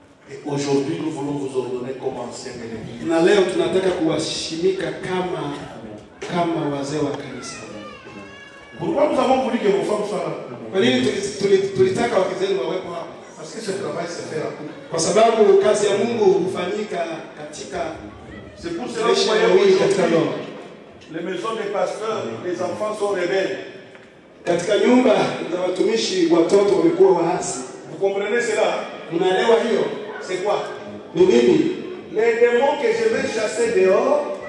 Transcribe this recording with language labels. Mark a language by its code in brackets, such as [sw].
[fr] Et aujourd'hui, nous voulons vous ordonner comme ancien de l'église. [sw] Na leo tunataka kuwashimika kama wazee wa kanisa. [fr] Pourquoi nous avons voulu que vos femmes soient là? [sw] Kwa nini tulitaka wake zenu wawepo hapa? [fr] Parce que ce travail se fait à coup. [sw] Kwa sababu kazi ya Mungu hufanyika katika [fr] C'est pour cela que vous voyez aujourd'hui, les maisons des pasteurs, les enfants sont rebelles. [sw] Katika nyumba za watumishi watoto wamekuwa waasi. [fr] Vous comprenez cela? [sw] Unaelewa hiyo? [fr] C'est quoi? [sw] Ni nini? [fr] Les démons que je vais chasser dehors,